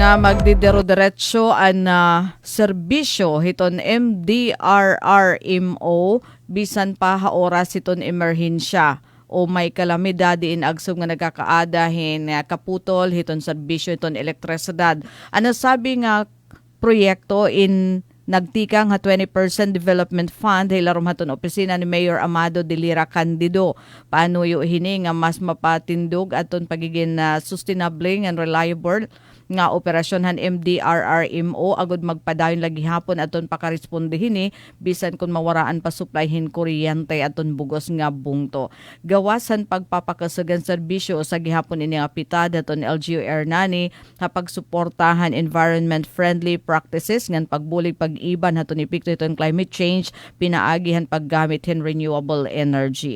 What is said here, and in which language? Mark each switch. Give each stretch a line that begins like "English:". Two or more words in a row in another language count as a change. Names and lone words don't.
Waray: nga magdidero-diretso an serbisyo hiton MDRRMO bisan pa oras hiton emerhensya o may kalamidad diin agsum nga nagkakaadahin kaputol hiton serbisyo hiton elektrisidad. Ano sabi nga proyekto in nagtika nga 20% development fund hilarom haton opisina ni Mayor Amado de Lira Candido. Paano yu hini nga mas mapatindog aton pagiging
English: sustainable and reliable
Waray: nga operasyon han MDRRMO agud magpadayon lagi hapon aton pakaresponde hini bisan kun mawaraan pa supplyhin kuryente aton bugos nga bungto. Gawasan pagpapakasagan serbisyo sa gihapon ini nga pitad aton LGU Ernani kapag suportahan
English: environment friendly practices
Waray: ngan pagbulig pag-iban haton epekto iton
English: climate change
Waray: pinaagihan paggamit hin
English: renewable energy.